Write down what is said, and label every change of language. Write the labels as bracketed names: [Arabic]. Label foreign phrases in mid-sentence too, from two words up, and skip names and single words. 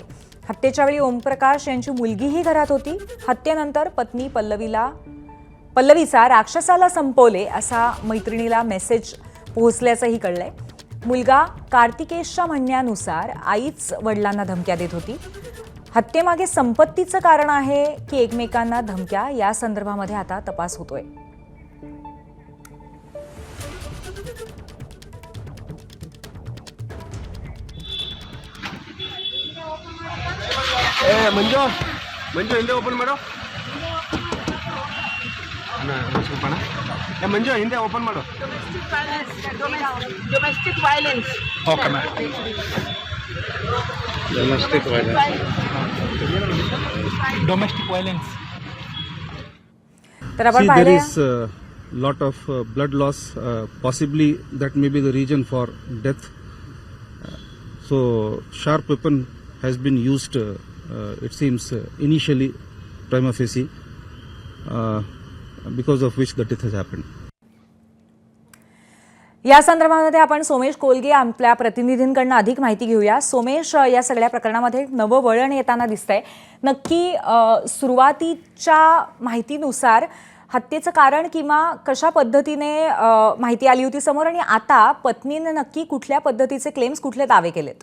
[Marathi] हत्येच्या वेळी ओमप्रकाश यांची मुलगीही घरात होती। हत्येनंतर पत्नी पल्लवीचा राक्षसाला संपवले असा मैत्रिणीला मेसेज पोहोचल्याचंही कळलंय। मुलगा कार्तिकेशच्या म्हणण्यानुसार आईच वडिलांना धमक्या देत होती। हत्येमागे संपत्तीचं कारण आहे की एकमेकांना धमक्या, या संदर्भामध्ये आता तपास होतोय। [Kannada] ಮಂಜು ಹಿಂದೆ ಓಪನ್ ಮಾಡು ಮಂಜು ಹಿಂದೆ ಓಪನ್ ಮಾಡು [English] domestic violence okay ma'am domestic violence [Marathi] तर आपण [English] See, there [Marathi] पाहिलं [English] is a lot of blood loss. Possibly that may be the reason for death. So sharp weapon has been used. It seems initially, [Latin] prima facie, [English] because of which the death has happened. [Marathi] या संदर्भामध्ये आपण सोमेश कोलगे आपल्या प्रतिनिधींकडून अधिक माहिती घेऊया। सोमेश, या सगळ्या प्रकरणामध्ये नवं वळण येताना दिसतंय। नक्की सुरुवातीच्या माहितीनुसार हत्येचं कारण किंवा कशा पद्धतीने माहिती आली होती समोर, आणि आता पत्नीने नक्की कुठल्या पद्धतीचे क्लेम्स, कुठले दावे केलेत?